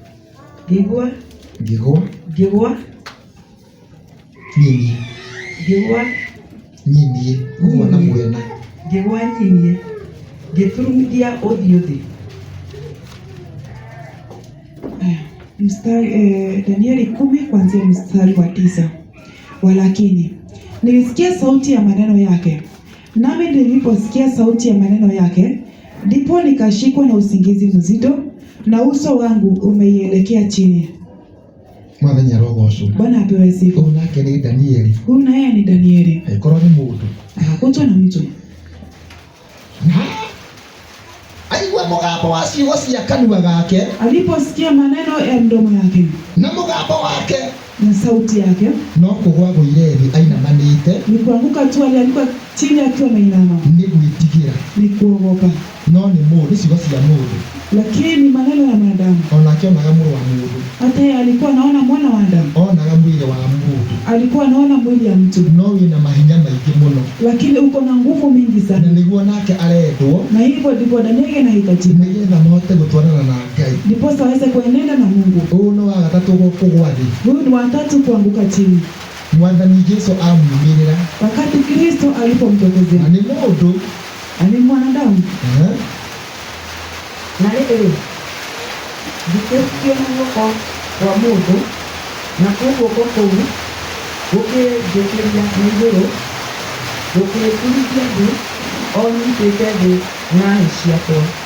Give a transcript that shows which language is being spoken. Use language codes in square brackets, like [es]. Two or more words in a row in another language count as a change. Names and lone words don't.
[ki] nyinyi gũkua na mwena, ngĩgwa nyinyi, ngĩturumithia ũthiũ thĩ. [sw] Danieli 10 kuanzia mstari wa 9. Walakini nilisikia sauti ya maneno yake, nami niliposikia sauti ya maneno yake, ndipo nikashikwa na usingizi mzito, na uso wangu umeielekea chini. [ki] Mwathani arogocwo. [sw] Bwana apewe sifa. Huyu nake ni Danieli. Huyu naye ni Danieli. [ki] Korwo ni mundu, [sw] akakutwa na mtu, [ki] aigua mũgambo wa ciugo cia kanua gake, [sw] aliposikia maneno ya mdomo yake [ki] na mũgambo wake [sw] na sauti yake, [ki] no kũgwa gũire thĩ ainamanĩte, [sw] ni kuanguka tu, alianguka chini akiwa ameinama, [ki] ni gwĩtigĩra, [sw] ni kuogopa. [ki] No ni mundu, ciugo cia mundu, [sw] lakini ni maneno ya mwanadamu. [ki] Onake onaga mũrũ wa mundu, [sw] hata yeye alikuwa anaona mwana wa Adamu, [ki] onaga mwili wa mundu, [sw] alikuwa anaona mwili ya mtu, [ki] no wĩna mahinya maingĩ mũno, [sw] lakini uko na nguvu mingi sana, [ki] na nĩguo nake arendwo, [sw] na hivyo ndipo Danieli anahitajika, [ki] nĩgetha mahote gũtwarana na Ngai, [sw] ndipo aweze kuenenda na Mungu. [ki] Ũyũ nĩ wa gatatũ kũgwa thĩ, [sw] huyu ni watatu kuanguka chini. [ki] Mwathani Yesu amuumĩrĩra, [sw] wakati Kristo alipomtokezea, [ki] na nĩ mũndũ, [sw] ni mwanadamu. [ki] Na rĩrĩ ndikĩrutio na guoko kwa mũndũ, na guoko kũu gũkĩnjũkĩria na igũrũ, gũkĩturithia thĩ, o nyitĩte thĩ na hĩ ciakwa.